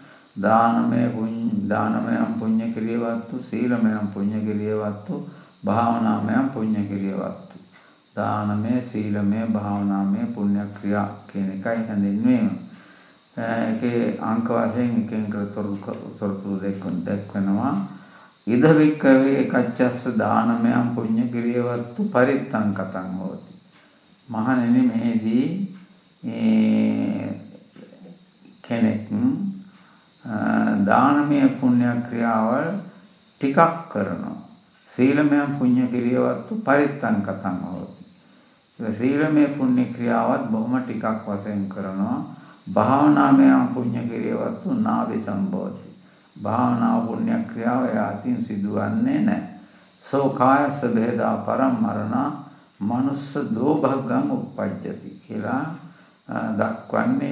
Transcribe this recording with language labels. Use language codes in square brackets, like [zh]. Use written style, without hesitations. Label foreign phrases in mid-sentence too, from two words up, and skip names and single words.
[pi] දානමයම් පුඤ්ඤ කිරියවත්තු, සීලමයම් පුඤ්ඤ කිරියවත්තු, භාවනාමයම් පුඤ්ඤ කිරියවත්තු. [si] දානමය, සීලමය, භාවනාමය පුණ්‍ය ක්‍රියා කියන එකයි හැඳින්වීම. ඒකේ අංක වශයෙන් එකෙන් තොරතුරු දක්වනවා. [pi] ඉද වික්කවේ කච්චස්ස දානමයම් පුඤ්ඤ කිරියවත්තු පරිත්තං කතං හෝති. [si] මහණෙනි මෙහිදී කෙනෙක් දානමය පුණ්‍ය ක්‍රියාවල් ටිකක් කරනවා, [pi] සීලමය පුණ්‍ය ක්‍රියාවත්තු පරිත්තං කතං හෝති. [si] සීලමය පුණ්‍ය ක්‍රියාවත් බොහොම ටිකක් වශයෙන් කරනවා. [pi] භාවනාමය පුණ්‍ය ක්‍රියාවත්තු නාවි සම්බෝධි. [si] භාවනා පුණ්‍ය ක්‍රියාව යතින් සිදුවන්නේ නැහැ. [pi] සෝ කායස බෙදා පරම්මරණ මනුස්ස දෝභග්ගං උප්පජ්ජති [si] කියලා දක්වන්නේ.